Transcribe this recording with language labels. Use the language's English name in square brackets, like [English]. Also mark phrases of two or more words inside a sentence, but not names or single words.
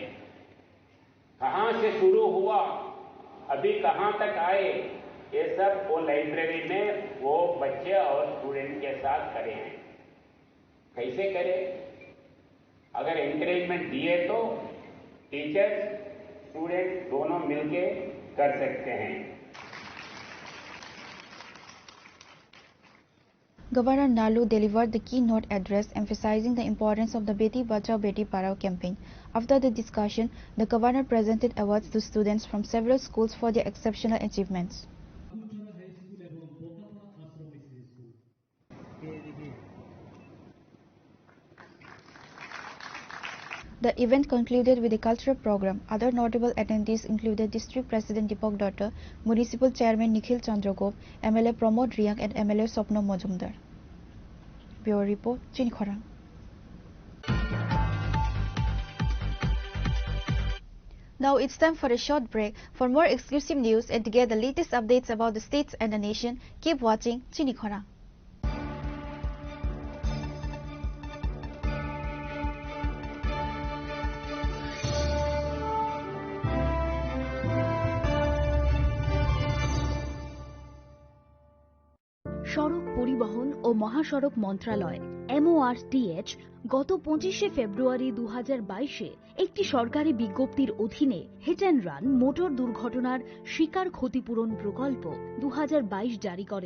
[Hindi] कहां से शुरू हुआ, अभी कहां तक आए, ये सब वो लाइब्रेरी में वो बच्चे और स्टूडेंट के साथ करे हैं। कैसे करें? अगर एनकरेजमेंट दिए तो [English] teachers student [Hindi] दोनों मिलके कर सकते हैं। [English] Governor Nalu delivered the keynote address emphasizing the importance of the Beti Bachao Beti Padhao campaign. After the discussion, the governor presented awards to students from several schools for their exceptional achievements. The event concluded with a cultural program. Other notable attendees included District President Deepak Datta, Municipal Chairman Nikhil Chandra Gop, MLA Pramod Riang and MLA Swapna Majumdar. Bureau Report, Chinikhorang. Now it's time for a short break. For more exclusive news and to get the latest updates about the states and the nation, keep watching Chinikhorang. [Bangla] সড়ক পরিবহন ও মহাসড়ক মন্ত্রণালয় MORTH গত 25 ফেব্রুয়ারি 2022-এ একটি সরকারি বিজ্ঞপ্তির অধীনে [English] hit and run [Bangla] মোটর দুর্ঘটনার শিকার ক্ষতিপূরণ প্রকল্প 2022 জারি করেন।